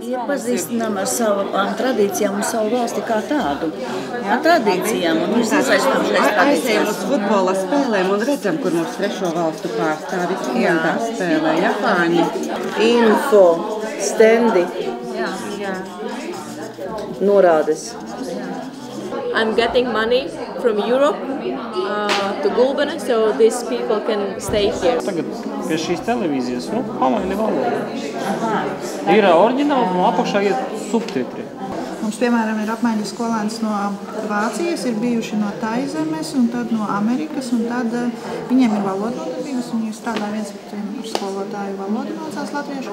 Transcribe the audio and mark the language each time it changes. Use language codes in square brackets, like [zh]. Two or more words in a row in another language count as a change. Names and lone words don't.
[lv] iepazīstinām ar savām tradīcijām un savu valsti kā tādu. Ar tradīcijām un mēs iesaistām šeit tradīcijas. Aizējam uz futbola spēlēm un redzam, kur mums trešo valstu pārstāvi klientā spēlē, Japāņi. Info, stendi, norādes. [en] I'm getting money from Europe to Gulbene, so these people can stay here. [lv] Tagad pie šīs televīzijas, pamaini valoda. Ir oriģināli, un apakšā iet subtitri. Mums, piemēram, ir apmaiņas skolēns no Vācijas, ir bijuši no Taizemes un tad no Amerikas, un tad viņiem ir valodnodarbības, un viņi strādā viens ar skolotāju valodu mācās latviešu.